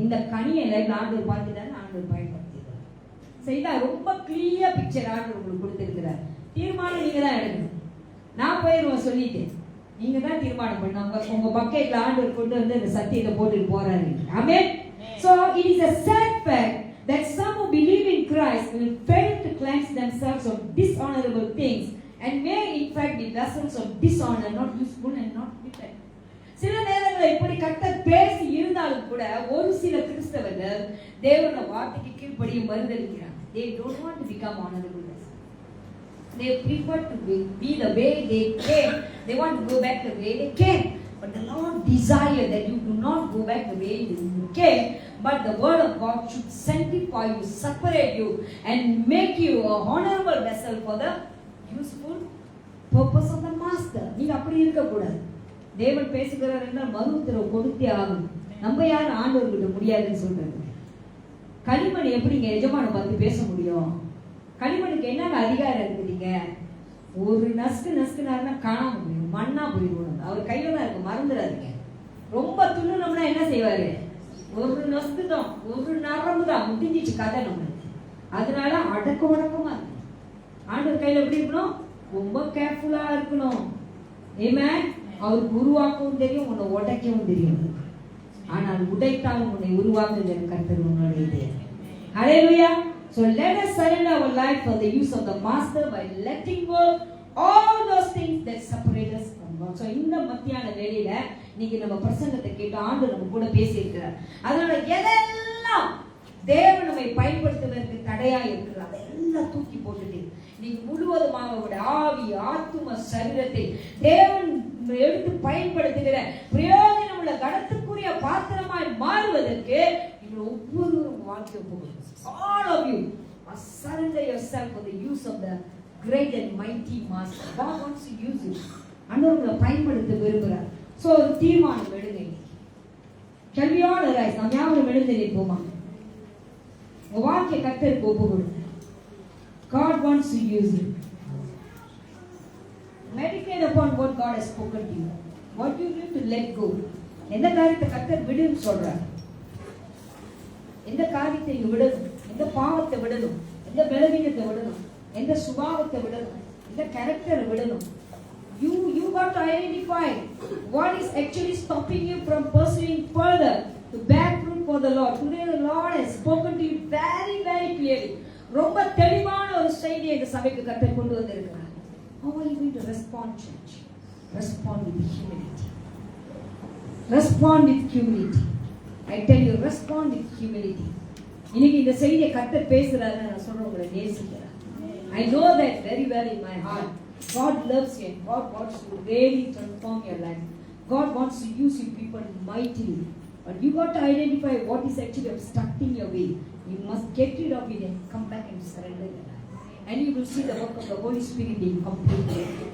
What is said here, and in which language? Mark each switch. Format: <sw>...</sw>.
<ta>இந்த கனியை என் லைஃப்ல ஆண்டவர் பார்த்துட்டாரு, ஆண்டவர் பயன்படுத்திடுறாரு. சரிதா? ரொம்ப கிளியர் பிக்சர் ஆண்டவர் உங்களுக்கு கொடுத்திருக்கிறார். தீர்மானம் நீங்க தான் எடுக்கணும். நான் போயிருவேன் சொல்லிட்டு நீங்க தான் தீர்மானம் பண்ணாங்க. உங்க பக்கெட்ல ஆண்டவர் கொண்டு வந்து இந்த சத்தியத்தை போட்டுட்டு போறாரு. ஆமென்.</ta> <en>So it is a sad fact that some who believe will fail to cleanse themselves of dishonorable things and may in fact be vessels of dishonor, not useful and not fitted.</en> <ta>சில நேரங்களில் இப்படி கர்த்தர் பேசி இருந்தாலும் கூட ஒரு சில கிறிஸ்தவர்கள் தேவனுடைய வார்த்தைக்கு கீழ்ப்படிய மறுதலிக்கிறாங்க.</ta> <en>They don't want to become honorable. They prefer to be the way they came. They want to go back the way they came. But the Lord desires that you do not go back the way you came, but the word of God should sanctify you, separate you, and make you a honorable vessel for the useful purpose of the master.</en> <ta>நீங்க அப்படி இருக்க கூடாது. தேவன் பேசுகிறார் என்றால் மறு உத்தரவு கொடுத்தே ஆகும். நம்ம யாரும் ஆண்டவர்கிட்ட முடியாதுன்னு சொல்றது. களிமண் எப்படிங்க எஜமான பார்த்து பேச முடியும்? களிமண்ணுக்கு என்னங்க அதிகாரம் இருக்குதுங்க? ஒரு நசுக்குனாருன்னா காணாம போயிடும், மண்ணா போயிடும். அவர் கையில தான் இருக்கு, மறந்துடாதீங்க. ரொம்ப துண்ணுனோம்னா என்ன செய்வாரு? ஒரு நசுக்கு தான், ஒரு நரம்பு தான், முடிஞ்சிச்சு கதை நம்மளுக்கு. அதனால அடக்க உடக்கமா இருக்கு. ஆண்டவர் கையில எப்படி இருக்கணும்? ரொம்ப கேர்ஃபுல்லா இருக்கணும். ஆமென். அவருக்கு உருவாக்கவும் தெரியும், உன்னை உடைக்கவும் தெரியும். ஆனால் உடைத்தாலும் உன்னை உருவாக்குகிற கர்த்தர் உன்னுடையது. ஹல்லேலூயா.</ta> <en>So let us surrender our life for the use of the master by letting go all those things that separate us from God.</en> <ta>So இந்த மத்தியான வேளையில நீங்க நம்ம பிரசங்கத்தை கேட்டு ஆண்டு நம்ம கூட பேசி இருக்கிறார். அதனால எதெல்லாம் தேவன் நம்மை பயன்படுத்துவதற்கு தடையா இருக்கிறார் அதெல்லாம் தூக்கி போட்டுட்டு நீங்க முழுவதுமாக உங்களுடைய ஆவி ஆத்தும சரீரத்தை தேவன் எடுத்து பயன்படுத்துகிற பிரயோஜனம் உள்ள கனத்துக்குரிய பாத்திரமாய் மாறுவதற்கு நீங்கள் ஒவ்வொருவரும் வாழ்க்கை போகணும்.</ta> <en>All of you must surrender yourself for the use of the great and mighty master. God wants to use you.</en> <ta>அன்னோர்களை பயன்படுத்த விரும்புகிறார். சோ ஒரு தீர்மானம் எடுங்க.</ta> <en>Shall we all arise?</en> <ta>நாம் யாவரும் எழுந்து நிற்போமா? உங்க வாழ்க்கை கர்த்தருக்கு ஒப்பு கொடுங்க.</ta> <en>God wants to use you. Meditate upon what God has spoken to you. What you need to let go.</en> <ta>எந்த காரியத்தை கர்த்தர் விடுன்னு சொல்றார்? எந்த காரியத்தை நீ விடணும்? எந்த பாவத்தை விடணும்? எந்த பலவீனத்தை விடணும்? எந்த சுபாவத்தை விடணும்? எந்த கேரக்டரை விடணும்?</ta> <en>You got to identify what is actually stopping you from pursuing further to bear fruit for the Lord. Today the Lord has spoken to you very very clearly.</en> <ta>ரொம்ப தெளிவான ஒரு செய்தியை இந்த சபைக்கு கர்த்தர் கொண்டு வந்திருக்கிறார்.</ta> <en>How are you going to respond, church? Respond with humility. Respond with humility. I tell you, respond with humility.</en> <ta>இன்னைக்கு இந்த செய்தியை கர்த்தர் பேசுறாருன்னு நான் சொல்றேன், உங்களை நேசிக்கிறேன்.</ta> <en>I know that very well in my heart. God loves you and God wants to really transform your life. God wants to use you people mightily. But you got to identify what is actually obstructing your way. You must get rid of it and come back and surrender your life. And you will see the work of the Holy Spirit being completed.</en>